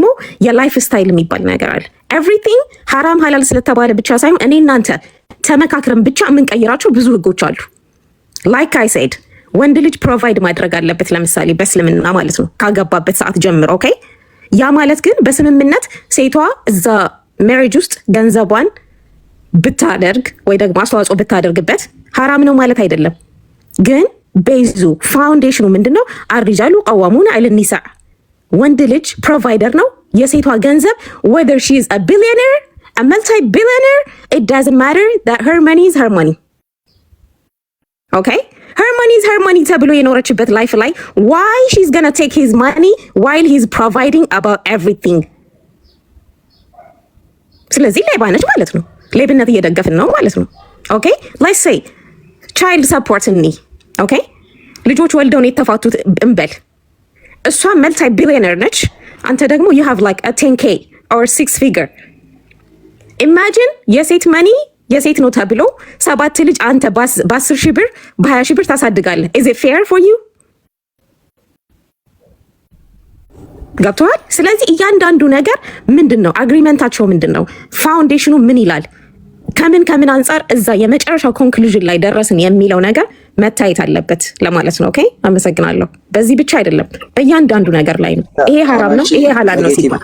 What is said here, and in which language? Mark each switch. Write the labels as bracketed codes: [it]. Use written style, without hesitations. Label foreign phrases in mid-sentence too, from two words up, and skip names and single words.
[am] የላይፍ ስታይል የሚባል ነገር አለ። ኤቭሪቲንግ [ar] حرام حلال [am] ስለተባለ ብቻ ሳይሆን እኔ እናንተ ተመካክረን ብቻ የምንቀይራቸው ብዙ ህጎች አሉ። [en] like I said [am] ወንድ ልጅ ፕሮቫይድ ማድረግ አለበት፣ ለምሳሌ በእስልምና ማለት ነው ካገባበት ሰዓት ጀምሮ። ኦኬ ያ ማለት ግን በስምምነት ሴቷ እዛ ሜሪጅ ውስጥ ገንዘቧን ብታደርግ ወይ ደግሞ አስተዋጽኦ ብታደርግበት ሐራም ነው ማለት አይደለም። ግን ቤዙ ፋውንዴሽኑ ምንድነው? [ar] الرجال قوامون على النساء፣ [am] ወንድ ልጅ ፕሮቫይደር ነው። የሴቷ ገንዘብ [en] whether she is a billionaire a multi-billionaire it doesn't matter that her money is her money. okay her money is her money [am] ተብሎ የኖረችበት ላይፍ ላይ [en] why she's gonna take his money while he's providing about everything? [am] ስለዚህ ሌባ ነች ማለት ነው። ሌብነት እየደገፍን ነው ማለት ነው። ኦኬ [en] let's say child support [am] እኒ ኦኬ ልጆች ወልደው ነው የተፋቱት እንበል። እሷ መልቲ ቢሊዮነር ነች፣ አንተ ደግሞ [en] you have like a 10k or 6 figure. [am] imagine የሴት መኒ የሴት ነው ተብሎ 7 ልጅ አንተ በ10 ሺህ ብር በ20 ሺህ ብር ታሳድጋለህ። [en] is it fair for you? [am] ገብቶሃል? ስለዚህ እያንዳንዱ ነገር ምንድነው አግሪመንታቸው ምንድነው ፋውንዴሽኑ ምን ይላል ከምን አንጻር እዛ የመጨረሻው ኮንክሉዥን ላይ ደረስን የሚለው ነገር መታየት አለበት ለማለት ነው። ኦኬ አመሰግናለሁ። በዚህ ብቻ አይደለም በእያንዳንዱ ነገር ላይ ነው። ይሄ ሐራም ነው፣ ይሄ ሐላል ነው ሲባል